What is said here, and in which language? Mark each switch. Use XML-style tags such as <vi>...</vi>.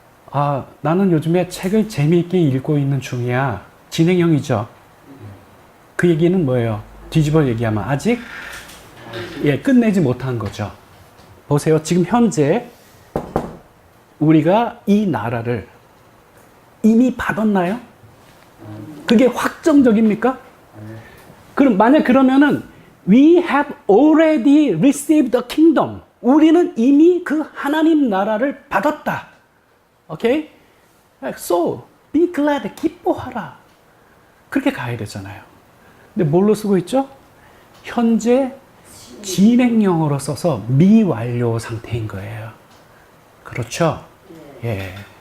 <ko>아, 나는 요즘에 책을 재미있게 읽고 있는 중이야. 진행형이죠. 그 얘기는 뭐예요? 뒤집어 얘기하면 아직, 예, 끝내지 못한 거죠. 보세요. 지금 현재 우리가 이 나라를 이미 받았나요? 그게 확정적입니까? 그럼 만약 그러면은</ko> <en>we have already received the kingdom.</en> <ko>우리는 이미 그 하나님 나라를 받았다. 오케이?</ko> <en>So be glad.</en> <ko>기뻐하라. 그렇게 가야 되잖아요. 근데 뭘로 쓰고 있죠? 현재 진행형으로 써서 미완료 상태인 거예요. 그렇죠? 예.</ko>